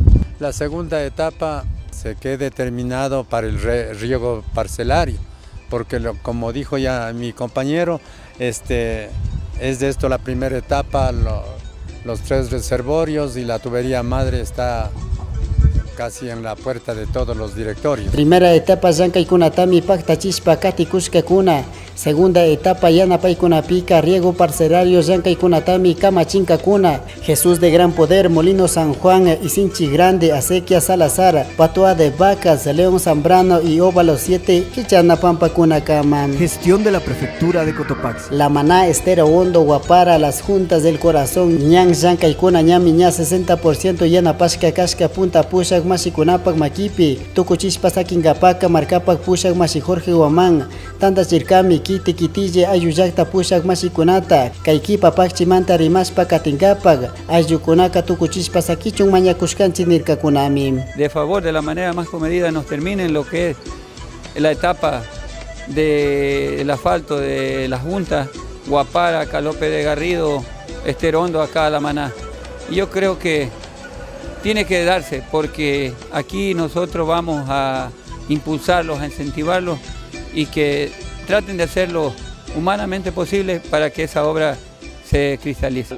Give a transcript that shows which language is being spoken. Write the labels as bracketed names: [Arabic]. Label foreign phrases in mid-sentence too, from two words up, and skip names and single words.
[Spanish] La segunda etapa se queda determinado para el riego parcelario, porque como dijo ya mi compañero, es de esto la primera etapa, los 3 reservorios y la tubería madre está casi en la puerta de todos los directorios. Primera etapa [Quechua] llankaykunatami paktachispa kati kuskakuna. [Spanish] Segunda etapa [Quechua] yanapaykunapiqa [Spanish] riego parcelario [Quechua] llankaykunatami kamachinkakuna. Jesús de Gran Poder, Molino San Juan, Isinchi Grande, Acequia Salazar, Patoa de Vacas, León Zambrano y Óvalo 7 Kichanapampakunakama. [Spanish] Gestión de la prefectura de Cotopaxi. La Maná, Estero Hondo, Guapara, Las Juntas del Corazón, [Quechua] ñan llankaycuna ñami ña 60% yanapashka kashka punta pushak masi kunapak makipi, tukuchishpa sakinkapaka markapak pushak masi Jorge Guamán, tantachirkami kiti kitille ayllukta pushak masi kunata, kay kipapakchimanta rimashpa katinkapak, ayllukunaka tukuchishpa sakichun mañakushkanchik nirkakunami. [Spanish] De favor, de la manera más comedida, nos terminen lo que es la etapa del asfalto de las juntas, Guapara, Calope de Garrido, Estero Hondo, acá a La Maná. Y yo creo que tiene que darse, porque aquí nosotros vamos a impulsarlos, a incentivarlos y que traten de hacerlo humanamente posible para que esa obra se cristalice.